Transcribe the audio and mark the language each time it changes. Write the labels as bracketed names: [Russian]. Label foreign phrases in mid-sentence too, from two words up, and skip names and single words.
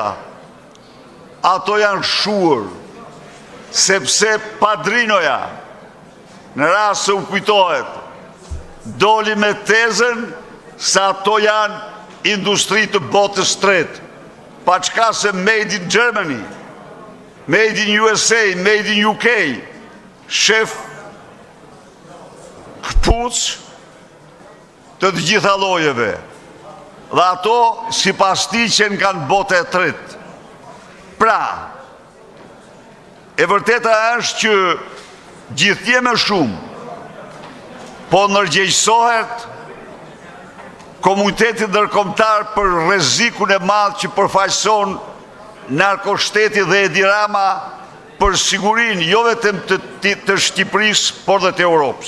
[Albanian] Ato janë shuar, sepse padrinoja, në rast se u kujtohet, doli me tezën se ato janë industri të botës tretë, pa çka se [English] made in Germany, made in USA, made in UK, [Albanian] shef këpuc të gjitha llojeve. Dhe ato sipas tij që kanë botë e tretë. Pra, e vërteta është që gjithje më shumë po ndërgjegjësohet komuniteti ndërkombëtar për rrezikun e madh që përfaqëson narkoshteti dhe Edi Rama për sigurinë jo vetëm të Shqipërisë, por dhe të Europës.